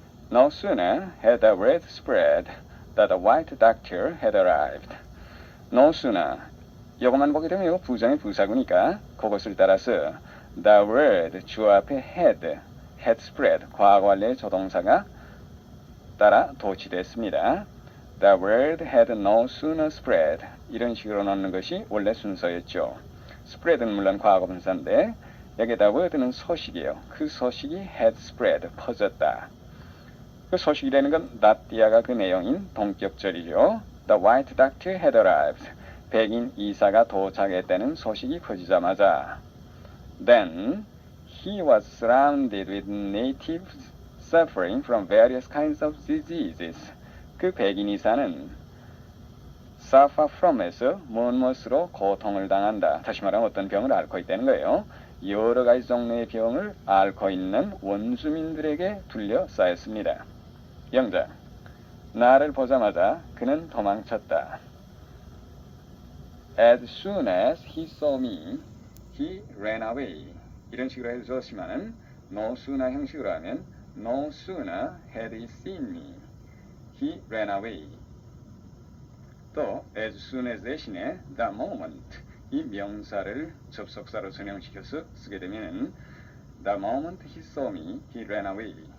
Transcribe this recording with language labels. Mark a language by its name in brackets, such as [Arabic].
[English] No sooner had the word spread that the white doctor had arrived. No sooner. [Korean] 이것만 보게 되면 이거 부정의 부사구니까 그것을 따라서 the word 주어 앞에 had spread 과거 완료의 조동사가 따라 도치됐습니다. [English] The word had no sooner spread. [Korean] 이런 식으로 넣는 것이 원래 순서였죠. spread는 물론 과거분사인데 여기다 word는 소식이에요. 그 소식이 had spread, 퍼졌다. 그 소식이라는 건 나띠아가 그 내용인 동격절이죠. [English] The white doctor had arrived. [Korean] 백인 의사가 도착했다는 소식이 퍼지자마자 [English] Then he was surrounded with natives suffering from various kinds of diseases. [Korean] 그 백인 의사는 suffer from에서 무엇으로 고통을 당한다. 다시 말하면 어떤 병을 앓고 있다는 거예요. 여러 가지 종류의 병을 앓고 있는 원주민들에게 둘러싸였습니다. 영작. 나를 보자마자 그는 도망쳤다. [English] As soon as he saw me, he ran away. [Korean] 이런 식으로 해주었지만은 [English] no sooner 형식으로 하면 no sooner had he seen me, he ran away. 또 as soon as 대신에 the moment [Korean] 이 명사를 접속사로 전형시켜서 쓰게 되면 [English] the moment he saw me, he ran away.